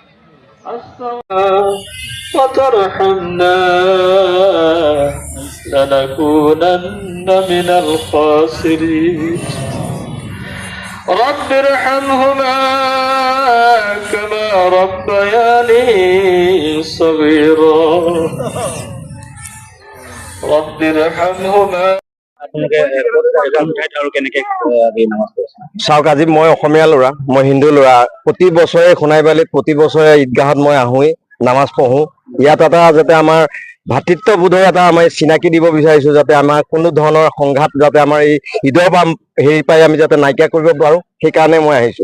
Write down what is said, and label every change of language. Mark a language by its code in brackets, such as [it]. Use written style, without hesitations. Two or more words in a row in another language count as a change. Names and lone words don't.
[ar] وترحمنا لنكونن من الخاسرين رب ارحمهما كما ربياني صغيرا رب ارحمهما। [as] চাওক, আজি মই অসমীয়া ল'ৰা, মই হিন্দু ল'ৰা। প্ৰতি বছৰে সোণাৰীবালিত প্ৰতি বছৰে ঈদগাহত মই আহোঁৱেই, নামাজ পঢ়োঁ। ইয়াত এটা যাতে আমাৰ ভাতৃত্ববোধৰ এটা আমি চিনাকি দিব বিচাৰিছো, যাতে আমাৰ কোনো ধৰণৰ সংঘাত যাতে আমাৰ এই ঈদৰ পৰা হেৰি পাই আমি যাতে নাইকিয়া কৰিব পাৰোঁ, সেইকাৰণে মই আহিছো।